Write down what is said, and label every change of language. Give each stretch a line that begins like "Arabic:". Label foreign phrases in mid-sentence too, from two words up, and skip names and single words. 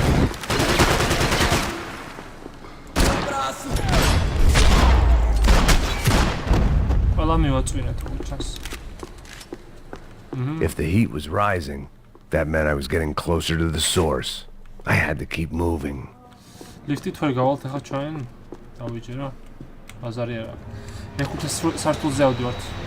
English: If the heat was rising, that meant I was getting closer to the source. I had to keep moving.
Georgian: ლიფტით ვერ გავალთ ახლა ჩვენ. დავიჯერო. ბაზარი არა. მეხუთე სართულზე ავდივართ.